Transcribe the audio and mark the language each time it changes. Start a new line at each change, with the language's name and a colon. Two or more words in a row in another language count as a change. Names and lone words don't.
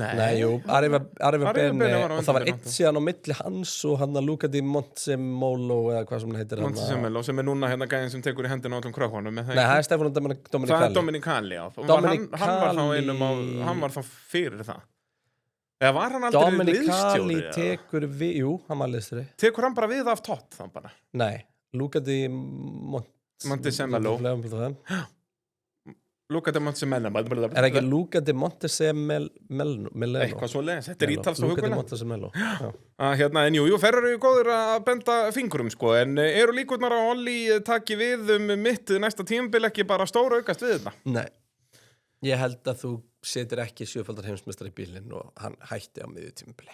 Icelandic: Nei, jú, Arriva Bene og það var eitt síðan á milli hans og hann að Luca di Montezemolo eða hvað sem hann heitir. Montezemolo, sem núna gæðin sem tekur í hendina á öllum krökkunum. Nei, það Stefano Domenicali. Það Domenicali, já. Hann var þá fyrir það. Eða var hann aldrei liðstjóri? Domenicali tekur við, jú, hann var liðstjóri. Tekur hann bara við af Tott þá bara? Nei, Luca di Montezemolo. Luca di Montezemolo. Er ekki Luca di Montezemolo? Eitthvað svo leiðis, þetta ítalst og Luca di hugulega. Montezemolo. En jú, Ferrari eru góður að benda fingurum, sko, en eru líkurnar að Olli taki við mitt næsta tímabil ekki bara stóra aukast við þetta? Nei, ég held að þú setur ekki 7-faldar heimsmeistar í bílinn og hann hætti á miðju tímabili.